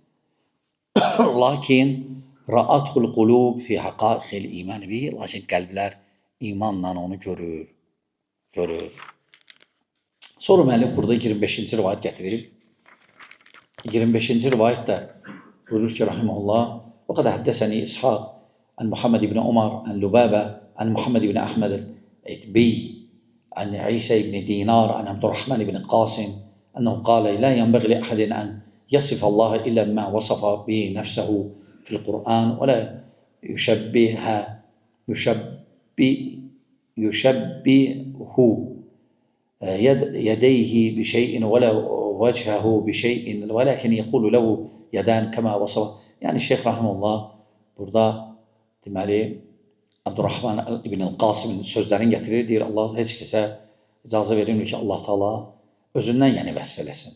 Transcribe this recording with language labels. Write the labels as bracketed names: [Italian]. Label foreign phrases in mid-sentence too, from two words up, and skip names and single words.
[Arabic] Lakin رأته القلوب في حقائق الإيمان به. [Azerbaijani] Lakin qəlblər imanla onu görür. Sonra müəllif burada 25-ci rivayət gətirir. 25-ci rivayət də buyurur ki, rahimehullah, [Arabic] و قال حدثني إسحاق عن محمد بن عمر عن لبابة عن محمد بن أحمد العتبي عن عيسى بن دينار عن عبد الرحمن بن قاسم أنه قال لا ينبغي لأحد أن يصف الله إلا ما وصف به نفسه في القرآن ولا يشبهه يشبه يديه ب شيء و لا وجهه ب شيء و لكن يقول له يدان كما وصف. [Azerbaijani] Yəni Şeyx Rahimullah burada deməli Abdurrahman ibn Qasimin sözlərini gətirir, deyir Allah heç kəsə icazə verilmir ki, Allah Taala özündən yəni vəsf eləsin.